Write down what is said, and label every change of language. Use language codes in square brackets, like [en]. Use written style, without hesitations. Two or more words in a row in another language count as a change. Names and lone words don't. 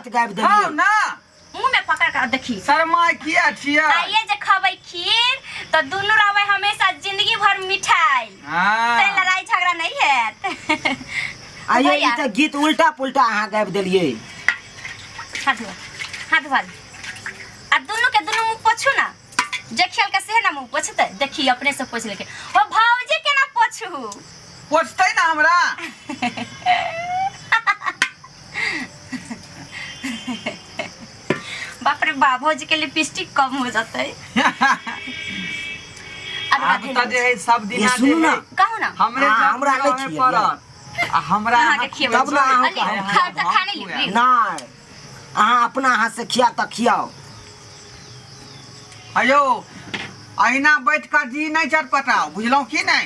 [mai] गीत गाबि हाँ देलिए। ना मुंह में पकड़ कर देखी। शर्मा किया छिया। आइए जे खबै खीर तो दुनु रहबै हमेशा जिंदगी भर मिठाई। हाँ ते लड़ाई झगड़ा नहीं है। आइए ई तो गीत उल्टा पुल्टा अहाँ गाबि देलिए। हाथ धोआ आ दुनु के दुनु मुंह पोछू ना। जे खेल के से ना मुंह पोछते देखी अपने से पोछ लेके। ओ भौजी के ना पोछू। पोछतै ना हमरा। बाप रे बाप भौजी के लिपस्टिक कम हो जाते। अब त जे है सब दिन ये सुनू ना। कहू ना हमरे हाँ, हमरा हमरा नहीं नहीं खिया पड़त। आ हमरा अहाँ के खियाबो। तब ना अहाँ अली खा त खाने ली। नहीं अहाँ अपना हाथ से खिया त खियाओ। अयो अहिना बैठ कर जी नहीं चटपटाओ बुझलौ की नहीं।